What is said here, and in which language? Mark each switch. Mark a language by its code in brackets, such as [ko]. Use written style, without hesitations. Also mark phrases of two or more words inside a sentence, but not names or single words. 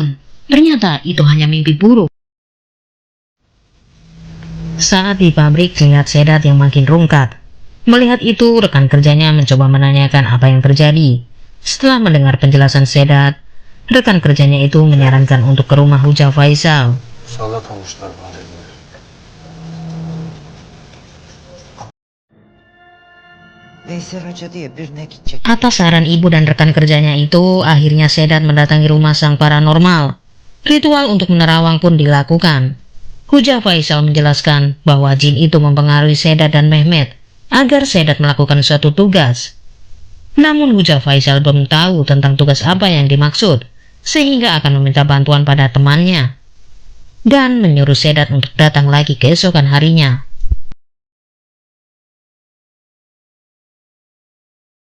[id] Ternyata itu hanya mimpi buruk. Saat di pabrik, melihat Sedat yang makin rungkat. Melihat itu, rekan kerjanya mencoba menanyakan apa yang terjadi. Setelah mendengar penjelasan Sedat, rekan kerjanya itu menyarankan untuk ke rumah hujah Faisal. [tr] Salak olmuşlar bana dediler. Veysel Hoca diye birine gidecek. [id] Atas saran ibu dan rekan kerjanya itu, akhirnya Sedat mendatangi rumah sang paranormal. Ritual untuk menerawang pun dilakukan. Hujah Faisal menjelaskan bahwa jin itu mempengaruhi Sedat dan Mehmet agar Sedat melakukan suatu tugas. Namun Hujah Faisal belum tahu tentang tugas apa yang dimaksud, sehingga akan meminta bantuan pada temannya dan menyuruh Sedat untuk datang lagi keesokan harinya.